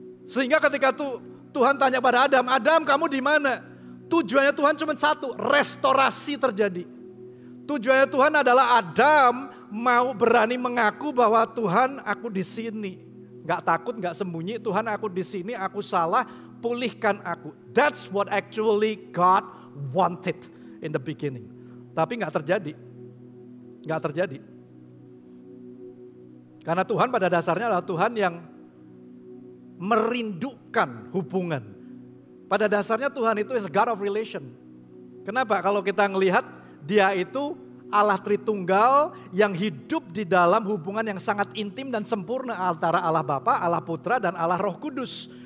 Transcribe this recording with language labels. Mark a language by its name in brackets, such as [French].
[Indonesian] Sehingga ketika Tuhan tanya pada Adam, Adam kamu di mana? Tujuannya Tuhan cuma satu, restorasi terjadi. Tujuannya Tuhan adalah Adam mau berani mengaku bahwa Tuhan aku di sini. Gak takut, gak sembunyi, Tuhan aku di sini, aku salah, pulihkan aku. [English] That's what actually God wanted in the beginning. [Indonesian] Tapi gak terjadi. Gak terjadi. Karena Tuhan pada dasarnya adalah Tuhan yang merindukan hubungan. Pada dasarnya Tuhan itu [English] is God of relation. [Indonesian] Kenapa? Kalau kita ngelihat dia itu Allah Tritunggal yang hidup di dalam hubungan yang sangat intim dan sempurna antara Allah Bapa, Allah Putra dan Allah Roh Kudus.